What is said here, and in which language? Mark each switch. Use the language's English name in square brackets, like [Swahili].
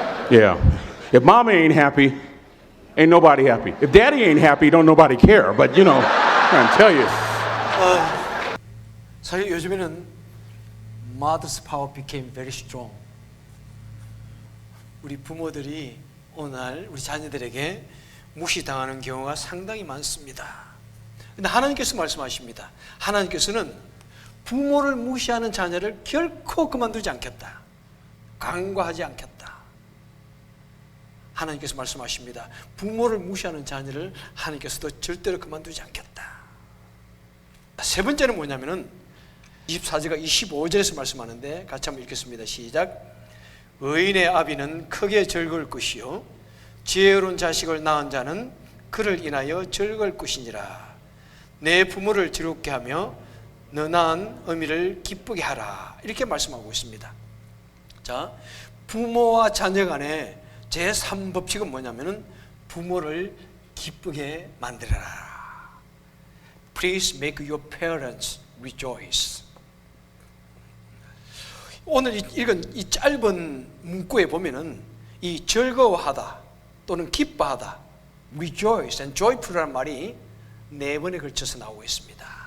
[English] Yeah. If mama ain't happy, ain't nobody happy. If daddy ain't happy, don't nobody care. But you know, I'm trying to tell you. [Korean] 사실 요즘에는 [English] mother's power became very strong. [Korean] 우리 부모들이 오늘 우리 자녀들에게 무시당하는 경우가 상당히 많습니다. 근데 하나님께서 말씀하십니다. 하나님께서는 부모를 무시하는 자녀를 결코 그만두지 않겠다. 간과하지 않겠다. 하나님께서 말씀하십니다. 부모를 무시하는 자녀를 하나님께서도 절대로 그만두지 않겠다. 세 번째는 뭐냐면은 24절과 25절에서 말씀하는데 같이 한번 읽겠습니다. 시작. 의인의 아비는 크게 즐거울 것이요 지혜로운 자식을 낳은 자는 그를 인하여 즐거울 것이니라. 내 부모를 즐겁게 하며 너 낳은 어미를 기쁘게 하라. 이렇게 말씀하고 있습니다. 자, 부모와 자녀 간의 제3법칙은 뭐냐면은 부모를 기쁘게 만들어라. [English] Please make your parents rejoice. [Korean] 오늘 읽은 이 짧은 문구에 보면은 이 즐거워하다 또는 기뻐하다, rejoice and joyful이라는 말이 4번에 걸쳐서 나오고 있습니다.